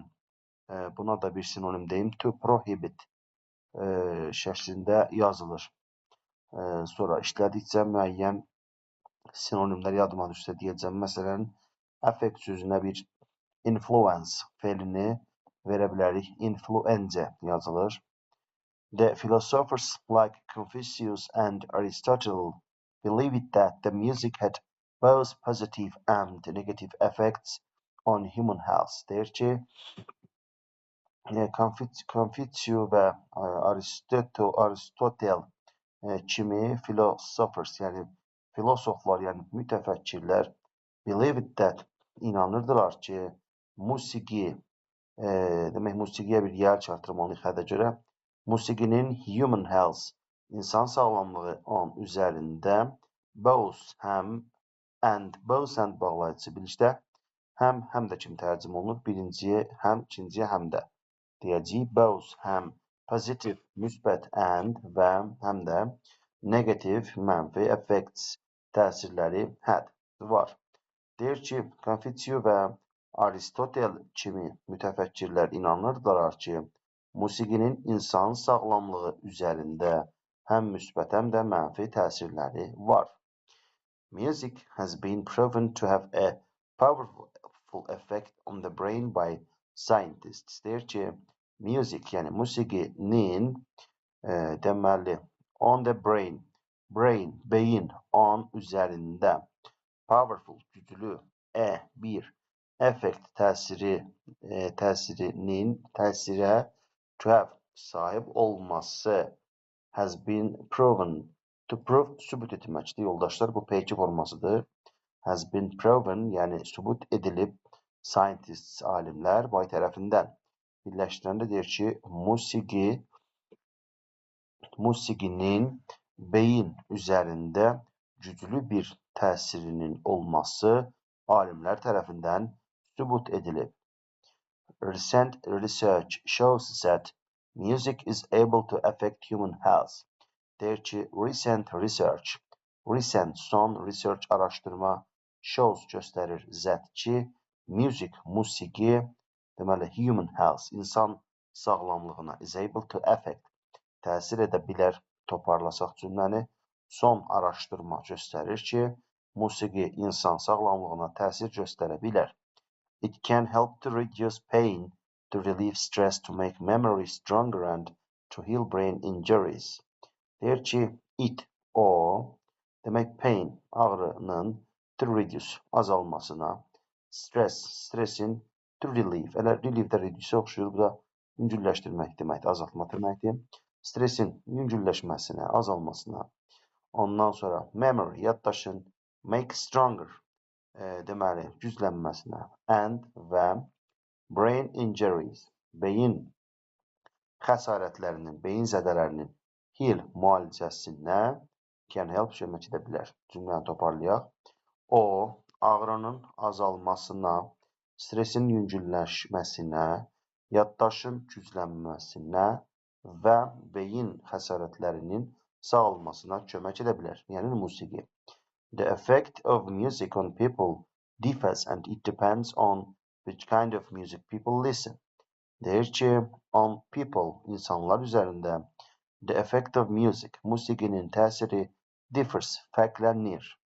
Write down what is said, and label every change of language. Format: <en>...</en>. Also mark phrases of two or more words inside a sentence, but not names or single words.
<az>Buna da bir sinonim deyim,</az> <en>to prohibit</en> <az>şəklində yazılır. Sonra işlədikcə müəyyən sinonimlər yadıma düşsə deyəcəm. Məsələn, affect sözünə bir influence felini verə bilərik. Influence yazılır.</az> <en>The philosophers like Confucius and Aristotle believed that the music had both positive and negative effects on human health.</en> <az>Deyir ki, Confucius və Aristotle kimi philosophers, yəni filosoflar, yəni mütəfəkkirlər</az> <en>believed that,</en> <az>inanırdılar ki, musiqi, demək, musiqiyə bir yer çatdırmalıyıq hədə görə, musiqinin</az> <en>human health,</en> <az>insan sağlamlığı on üzərində both, həm, and bağlayıcı birlikdə, həm də kimi tərcümə olunur, birinciyə həm, ikinciyə həm də deyəcəyik, both, həm, positive, müsbət, and və həm də negative, mənfi, effects, təsirləri had, var. Deyir ki, Confucius və Aristotle kimi mütəfəkkirlər inanırdılar ki, musiqinin insan sağlamlığı üzərində həm müsbət, həm də mənfi təsirləri var.</az> <en>Music has been proven to have a powerful effect on the brain by scientists.</en> <az>Deyir ki, music, yəni musiqinin deməli,</az> <en>on the brain,</en> <az>beyin, on üzərində, powerful, güclü, bir effect təsirə</az> <en>to have</en> <az>sahib olması</az> <en>has been proven. To prove</en> <az>sübut etməkdir yoldaşlar. Bu P2 formasıdır.</az> <en>Has been proven</en> <az>yəni sübut edilib scientists, alimlər bay tərəfindən. Birləşdirəndə deyir ki, musiqinin beyin üzərində güclü bir təsirinin olması alimlər tərəfindən sübut edilib.</az> <en>Recent research shows that music is able to affect human health.</en> <az>Deyir ki, son research araşdırma shows göstərir ki, musiqi, deməli,</az> <en>human health,</en> <az>insan sağlamlığına</az> <en>is able to affect,</en> <az>təsir edə bilər, toparlasaq cümləni, son araşdırma göstərir ki, musiqi insan sağlamlığına təsir göstərə bilər.</az> <en>It can help to reduce pain, to relieve stress, to make memory stronger and to heal brain injuries.</en> <az>Deyir ki, demək pain, ağrının,</az> <en>to reduce,</en> <az>azalmasına, stressin,</az> <en>to relieve,</en> <az>elə relieve də reduce oxşuyur, bu da yüngülləşdirmək deməkdir, azaltma deməkdir. Stressin yüngülləşməsinə, azalmasına, ondan sonra memory, yaddaşın,</az> <en>make stronger,</en> <az>deməli, güclənməsinə, and və</az> <en>brain injuries,</en> <az>beyin xəsarətlərinin, beyin zədələrinin heal müalicəsinə</az> <en>can help</en> <az>kömək edə bilər. Cümləni toparlayaq. O, ağrının azalmasına, stresin yüngülləşməsinə, yaddaşın güclənməsinə və beyin xəsarətlərinin sağalmasına kömək edə bilər. Yəni musiqi.</az> <en>The effect of music on people differs and it depends on which kind of music people listen.</en> <az>Deyir ki,</az> <en>on people,</en> <az>insanlar üzərində,</az> <en>the effect of music,</en> <az>musiqinin təsiri differs, fərqlənir.</az>